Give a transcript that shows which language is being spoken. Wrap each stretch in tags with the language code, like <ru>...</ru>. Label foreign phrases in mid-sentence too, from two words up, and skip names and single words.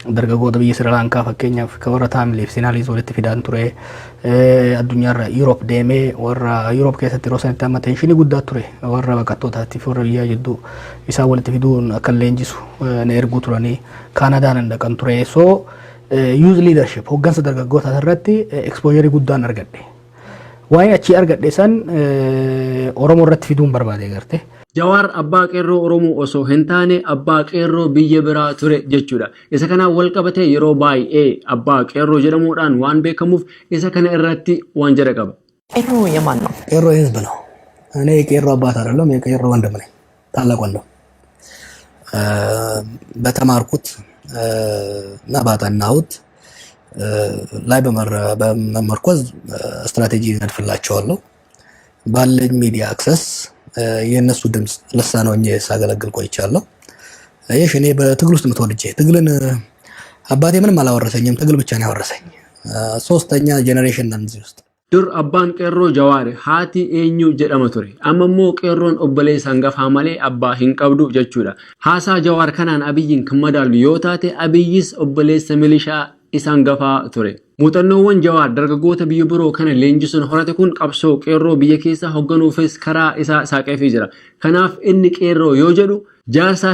<om>dargaggoota biyya Sri Lankaa fakkeenyaaf kan warra Taamiliif Sinaalii walitti fidaan ture addunyaarra Europe deemee warra Europe keessatti yeroo sanitti amma tenshinii guddaa ture warra baqattootaatiif warra biyyaa jidduu isaa walitti fiduun akka leenjisu na erguu turanii Kaanadaan dhaqan ture</om> <en>so youth leadership</en> <om>hoggansa dargaggoota irratti exposure guddaan argadhe waan achi argadhe san Oromoo irratti fiduun barbaade garte Jawar abbaa qeerroo Oromoo osoo hin taane abbaa qeerroo biyya biraa ture jechuudha. Isa kana wal qabatee yeroo baay'ee abbaa qeerroo jedhamuudhaan waan beekamuuf isa kana irratti waan jedha qaba.</om> <am>Qeerroo የማን ነው? ቀሮ ህዝብ ነው። እኔ ቀሮ አባት አይደለም የቀሮ ወንድም ነኝ። ታላቅ ወንድም በተማርኩት እና ባጠናሁት ላይ በመመርኮዝ ስትራቴጂ ነድፍላቸዋለሁ ባለኝ</am> <en>media access</en> <am>የነሱ ድምጽ ለሳነውኝ ሳገለግል ቆይቻለሁ እሺ እኔ በትግል ውስጥ መተወልጄ ትግልን አባቴ ምንም አላወረሰኝም ትግል ብቻ ነው ያወረሰኝ ሶስተኛ ጄኔሬሽን ነን እዚህ ውስጥ</am> <om>dur abbaan qeerroo Jawaar haati eenyu jedhama ture ammoo qeerroon obboleessa hangafa malee abbaa hin qabdu jechuudha haasaa Jawaar kanaan Abiyyin kan madaalu yoo taate Abiyyis obboleessa milishaa isaan gafaa ture muuxannoowwan Jawaar dargaggoota biyya biroo kana leenjisuun horate kun qabsoo qeerroo biyya keessa hogganuufis karaa isaa saaqeefii jira kanaaf inni qeerroo yoo jedhu jaarsaa</om>